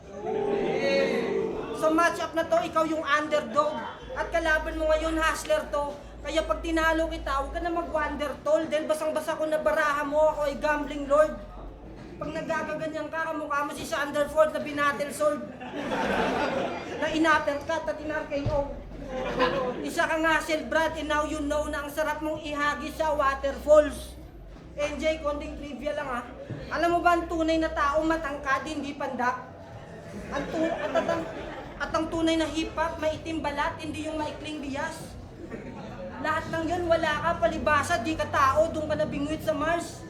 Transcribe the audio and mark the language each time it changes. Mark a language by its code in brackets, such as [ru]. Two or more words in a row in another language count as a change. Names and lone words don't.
[tl] Sa match-up na to, ikaw yung underdog. At kalaban mo ngayon, hustler to. Kaya pag tinalo kita, huwag ka na mag-wonder tol. Dahil basang-basa ko na baraha mo, ako ay [en] gambling lord. [tl] Pag nagagaganyan ka, kamukha mo si Sanderford na binatel sword. Na in-uppercut at in-RKO. Isa ka nga, Brad, [en] and now you know [tl] na ang sarap mong ihagis sa waterfalls. NJ, konting trivia lang ha. Alam mo ba ang tunay na tao matangkad, hindi pandak? At ang tunay na hip-hop, maitim balat, hindi yung maikling bias. Lahat ng yun, wala ka, palibasa, di ka tao, doon ka nabingwit sa Mars.